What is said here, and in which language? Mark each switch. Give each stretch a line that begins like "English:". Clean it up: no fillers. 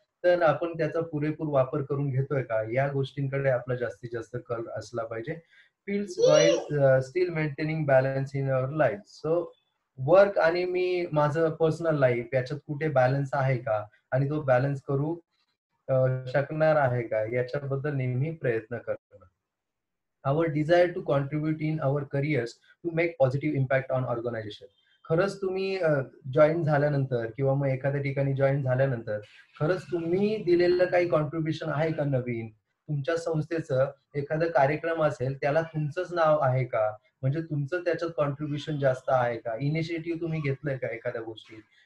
Marathi: तर आपण त्याचा पुरेपूर वापर करून घेतोय का? या गोष्टींकडे आपला जास्तीत जास्त कल असला पाहिजे.
English: Fields while still maintaining balance in our life.
Marathi: So work आणि मी माझं पर्सनल लाईफ याच्यात कुठे बॅलन्स आहे का? आणि तो बॅलन्स करू शकणार आहे का? याच्याबद्दल नेहमी प्रयत्न करणं.
English: our desire to contribute in our careers to make positive impact on organization.
Marathi: खरंच तुम्ही जॉईन झाल्यानंतर किंवा मग एखाद्या ठिकाणी जॉईन झाल्यानंतर खरंच तुम्ही दिलेलं काही कॉन्ट्रीब्युशन आहे का नवीन? तुमच्या संस्थेचं एखादा कार्यक्रम असेल त्याला तुमचंच नाव आहे का? म्हणजे तुमचं त्याच्यात कॉन्ट्रीब्युशन जास्त आहे का? इनिशिएटिव्ह तुम्ही घेतलंय का एखाद्या गोष्टीत?